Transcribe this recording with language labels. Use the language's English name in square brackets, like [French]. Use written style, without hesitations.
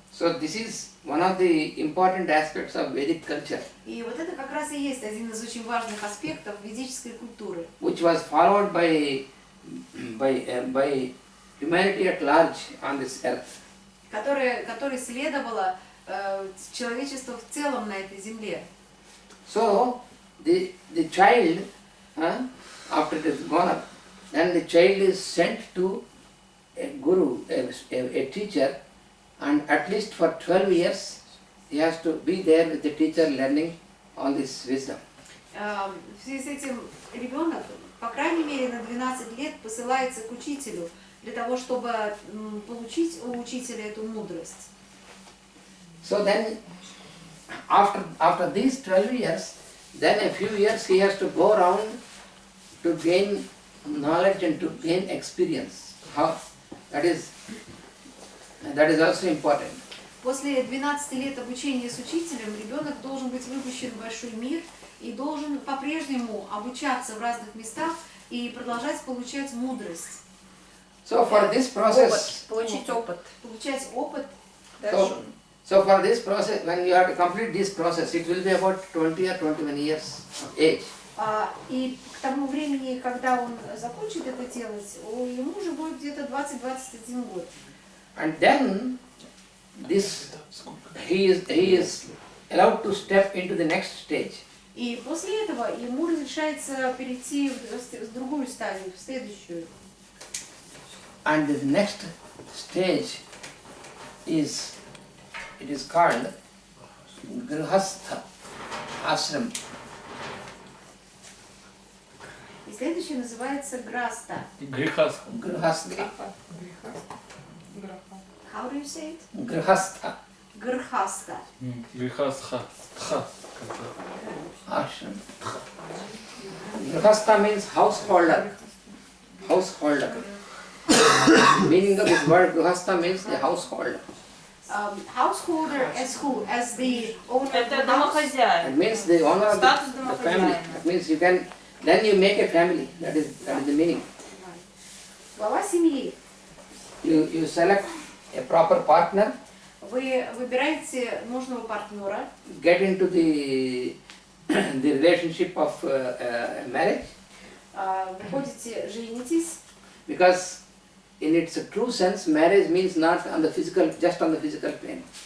[English] So this is one of the important aspects of Vedic culture, [Russian] И вот это как раз и есть один из очень важных аспектов ведической культуры, [English] which was followed by humanity at large on this earth. [Russian] которой следовало человечество в целом на этой земле. [English] So the child, after it is born up, then the child is sent to a guru, a teacher, and at least for 12 years he has to be there with the teacher learning all this wisdom. [Russian] В связи с этим ребенок, по крайней мере, на 12 лет посылается к учителю для того, чтобы получить у учителя эту мудрость. [English] So then, after these 12 years, then a few years he has to go around to gain knowledge and to gain experience. How? That is also important. [Russian] После 12 лет обучения с учителем ребенок должен быть выпущен в большой мир и должен по-прежнему обучаться в разных местах и продолжать получать мудрость. So for this process, Получить опыт. Получать опыт. [English] so for this process, when you have to complete this process, it will be about 20 or 21 years of age. [Russian] И к тому времени, когда он закончит это делать, ему уже будет где-то 20-21 год. [English] And then he is allowed to step into the next stage. [Russian] И после этого ему разрешается перейти в другую стадию, в следующую. [English] And the next stage is called Grihastha Ashram. [Russian] И следующее называется граста. [English] Grihastha. Grihastha. How do you say it? Grihastha [Russian] Грхаста. [English] Grihastha. Ashram. Grihastha means householder. Householder. Meaning of this word Grihastha means the householder. Householder as who? As the owner of [Russian] Это [English] the house? [Russian] домохозяин. [English] It means the owner of Status the [Russian] домохозяина. [English] family. That means then you make a family. That is the meaning. [Russian] Глава семьи. [English] You select a proper partner, [Russian] Вы выбираете нужного партнера, [English] get into the relationship of marriage, [Russian] выходите, женитесь, [English] because in its true sense marriage means not on the physical, just on the physical plane.